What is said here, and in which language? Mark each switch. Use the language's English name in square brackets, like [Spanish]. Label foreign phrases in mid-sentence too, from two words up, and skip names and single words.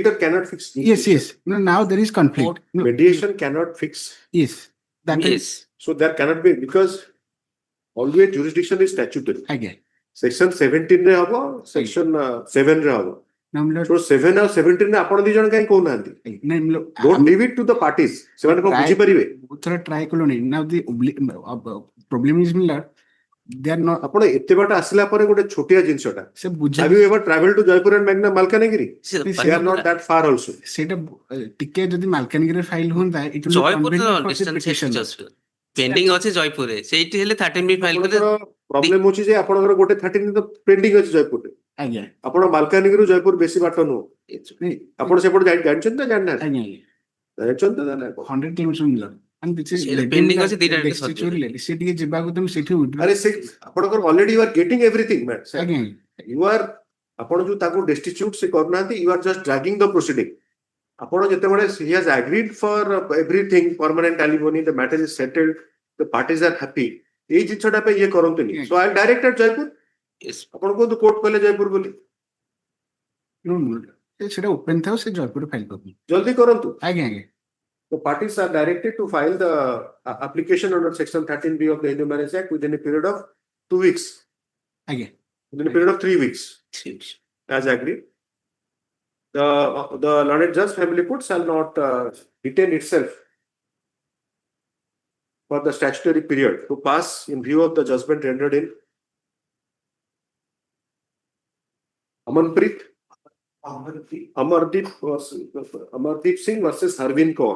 [English] mediator cannot fix yes no, now there is conflict mediation cannot fix yes that yes So there cannot be, because always jurisdiction is statutory. Again. [Odia] Section 17 ରେ ହବ, section 7 ରେ ହବ. [English] Now, my lord, [Odia] So 7 or 17 re ଆପଣ ଦି ଜଣ କାଇଁ କହୁନାହାନ୍ତି? [English] no, my lord, Don't leave it to the parties. [Odia] ସେମାନେ କଣ ବୁଝି ପାରିବେ? [English] try colony. Now the problem is, my lord, they are not. [Odia] ଆପଣ ଏତେ ବାଟ ଆସିଲା ପରେ ଗୋଟେ ଛୋଟିଆ ଜିନିଷଟା. ସେ ବୁଝା [English] Have you ever traveled to Jaipur and Malkanagiri? They are not that far also. [Odia] ସେଇଟା ଟିକେ ଯଦି ମାଲକାନଗିରିରେ ଫାଇଲ ହୁଅନ୍ତା [English] it will be convenient for the petitioner. [Odia] ପେଣ୍ଡିଂ ଅଛି ଜୟପୁରରେ ସେଇଠି ହେଲେ 13B ଫାଇଲ କଲେ ପ୍ରୋବ୍ଲେମ ଅଛି ଯେ ଆପଣଙ୍କର ଗୋଟେ 13 ତ ପେଣ୍ଡିଂ ଅଛି ଜୟପୁରରେ. ଆଜ୍ଞା ଆପଣ ମାଲକାନଗିରିରୁ ଜୟପୁର ବେଶୀ ବାଟ ନୁହଁ. ଆପଣ ସେପଟେ ଜାଣିଛନ୍ତି ନା ଜାଣିନାହାନ୍ତି? ଆଜ୍ଞା ଜାଣିଛନ୍ତି ନା? [English] 100 କିଲୋମିଟର ମିଳର and this is [Odia] pending ଅଛି ଦିଟା ସେ ଟିକେ ଯିବାକୁ ତମେ ସେଠି ଆରେ ସେ ଆପଣଙ୍କର [English] already you are getting everything man. [Odia] ଆଜ୍ଞା [English] You are [Odia] ଆପଣ ଯୋଉ ତାକୁ destitute ସେ କରୁନାହାନ୍ତି, [English] you are just dragging the proceeding. [Odia] ଆପଣ ଯେତେବେଳେ [English] he has agreed for everything, permanent alimony, the matter is settled, the parties are happy. [Odia] ଏଇ ଜିନିଷଟା ପାଇଁ ଇଏ କରନ୍ତୁନି. [English] So I directed Jaipur. [Odia] ଆପଣ କୁହନ୍ତୁ କୋର୍ଟ କହିଲେ ଜୟପୁର ବୋଲି. ସେଟା ଓପେନ ଥାଉ ସେ ଜୟପୁରରେ ଫାଇଲ କରନ୍ତୁ. ଜଲ୍ଦି କରନ୍ତୁ. ଆଜ୍ଞା ଆଜ୍ଞା. [English] The parties are directed to file the application under section 13B of the Hindu Marriage Act within a period of 2 weeks. [Odia] ଆଜ୍ଞା. [English] Within a period of 3 weeks. As agreed. The learned judge family court shall not detain itself for the statutory period to pass in view of the judgment rendered in Amardeep Singh versus Harvind Kaur.